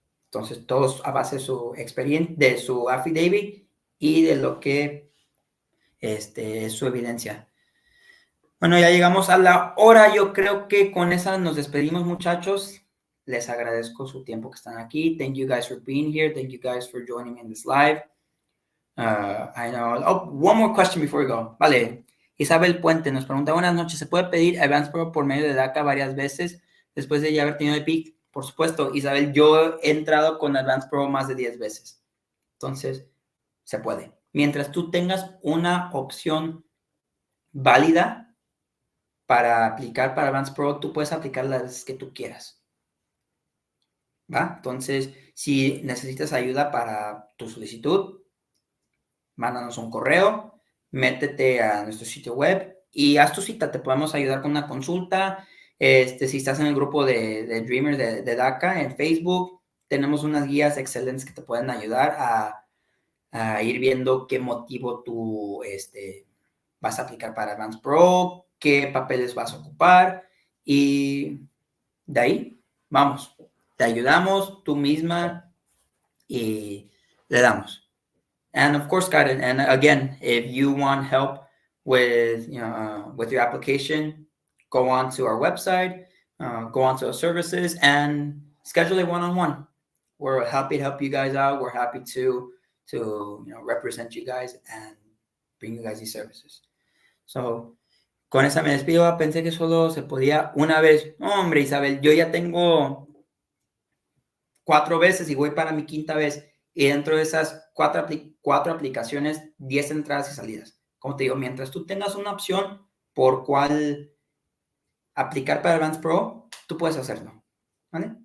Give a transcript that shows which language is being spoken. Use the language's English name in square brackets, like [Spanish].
[Spanish] Entonces, todos a base de su experiencia, de su affidavit y de lo que es su evidencia. Bueno, ya llegamos a la hora. Yo creo que con esa nos despedimos, muchachos. Les agradezco su tiempo que están aquí. [English] Thank you guys for being here. Thank you guys for joining me in this live. I know. Oh, one more question before we go. [Spanish] Vale. Isabel Puente nos pregunta, buenas noches, ¿se puede pedir Advance Parole por medio de DACA varias veces después de ya haber tenido el PIC? Por supuesto, Isabel, yo he entrado con Advance Parole más de 10 veces. Entonces, se puede. Mientras tú tengas una opción válida para aplicar para Advance Parole, tú puedes aplicar las que tú quieras. ¿Va? Entonces, si necesitas ayuda para tu solicitud, mándanos un correo, métete a nuestro sitio web y haz tu cita. Te podemos ayudar con una consulta. Si estás en el grupo de Dreamers de DACA en Facebook, tenemos unas guías excelentes que te pueden ayudar a ir viendo qué motivo tú vas a aplicar para Advance Parole, qué papeles vas a ocupar y de ahí, vamos, te ayudamos tú misma y le damos. [English] And of course, guys, and again, if you want help with with your application, go on to our website, go on to our services, and schedule a one-on-one. We're happy to help you guys out. We're happy to represent you guys and bring you guys these services. [Spanish] So, con esa me despido. Pensé que solo se podía una vez. Hombre, Isabel, yo ya tengo 4 veces y voy para mi 5ª vez. Y dentro de esas 4 aplicaciones, 10 entradas y salidas. Como te digo, mientras tú tengas una opción por cuál aplicar para Advance Pro, tú puedes hacerlo. ¿Vale?